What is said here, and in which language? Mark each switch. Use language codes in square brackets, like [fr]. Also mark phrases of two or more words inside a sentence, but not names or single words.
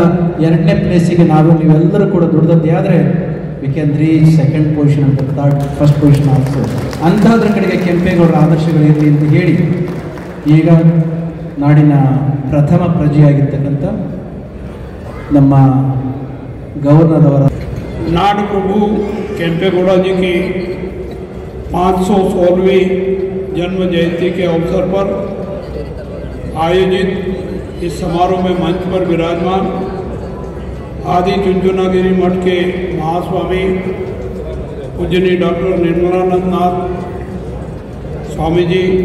[kn] 2ನೇ ಪ್ಲೇಸಿಗೆ ನೀವೆಲ್ಲರೂ ಕೂಡ ದುಡ್ದದ್ದೇ ಆದರೆ [en] we can reach 2nd position [kn] ಅಂತ [en] 1st position also. [kn] ಅಂಥದ್ರ ಕಡೆಗೆ ಕೆಂಪೇಗೌಡರ ಆದರ್ಶಗಳಿರಲಿ ಅಂತ ಹೇಳಿ ಈಗ ನಾಡಿನ ಪ್ರಥಮ ಪ್ರಜೆಯಾಗಿರ್ತಕ್ಕಂಥ ನಮ್ಮ गवर्नर [hi] नाड प्रभु केंपेगौड़ा जी की 516वीं जन्म जयंती के अवसर पर आयोजित इस समारोह में मंच पर विराजमान आदि चुंचुनागिरी मठ के महास्वामी पूजनीय डॉक्टर निर्मलानंद नाथ स्वामी जी,